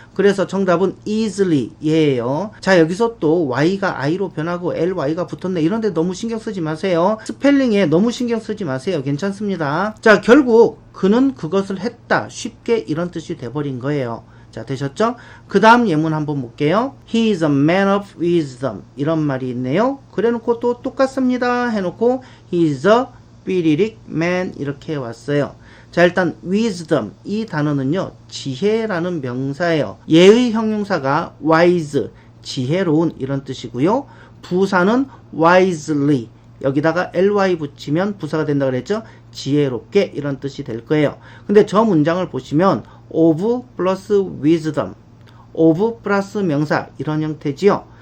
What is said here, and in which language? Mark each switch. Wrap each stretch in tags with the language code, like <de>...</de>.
<ko>그래서 정답은 easily 예요. 자, 여기서 또 y가 i로 변하고 ly가 붙었네 이런데 너무 신경 쓰지 마세요. 스펠링에 너무 신경 쓰지 마세요. 괜찮습니다. 자, 결국 그는 그것을 했다. 쉽게 이런 뜻이 돼버린 거예요. 자, 되셨죠? 그 다음 예문 한번 볼게요.</ko> <en>He is a man of wisdom.</en> <ko>이런 말이 있네요. 그래 놓고 또 똑같습니다. 해놓고</ko> <en>He is a 삐리릭 man.</en> <ko>이렇게 왔어요. 자, 일단 wisdom 이 단어는요 지혜라는 명사예요. 얘의 형용사가 wise 지혜로운 이런 뜻이고요. 부사는 wisely 여기다가 ly 붙이면 부사가 된다 그랬죠? 지혜롭게 이런 뜻이 될 거예요. 근데 저 문장을 보시면 of 플러스 wisdom, of 플러스 명사 이런 형태지요.</ko>